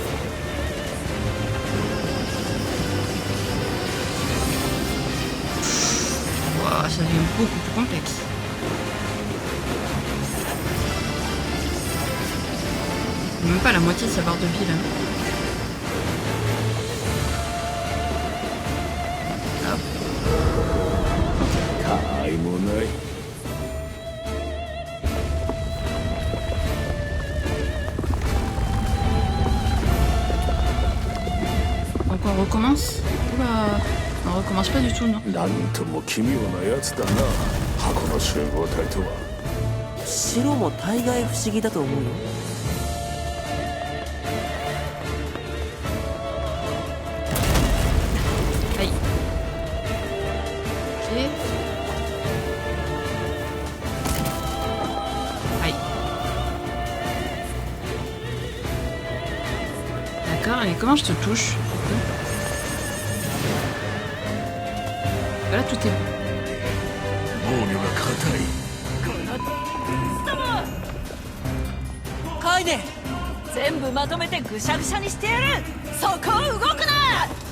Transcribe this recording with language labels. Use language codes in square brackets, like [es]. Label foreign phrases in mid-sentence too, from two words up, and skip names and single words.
[fr] Wow, ça devient beaucoup plus complexe. Même pas la moitié de sa barre de vie là. Hop. [ja] 他愛もない。 [fr] Donc on recommence. Oula, on recommence pas du tout, non? [ja] なんとも奇妙なやつだな、箱の集合体とは。白も大概不思議だと思うよ。はい。Ok. [fr] Aïe. D'accord, et comment je te touche? Là, tout est... [ja] 防御が硬い。カイネ。全部まとめてぐしゃぐしゃにしてやる。そこを動くな。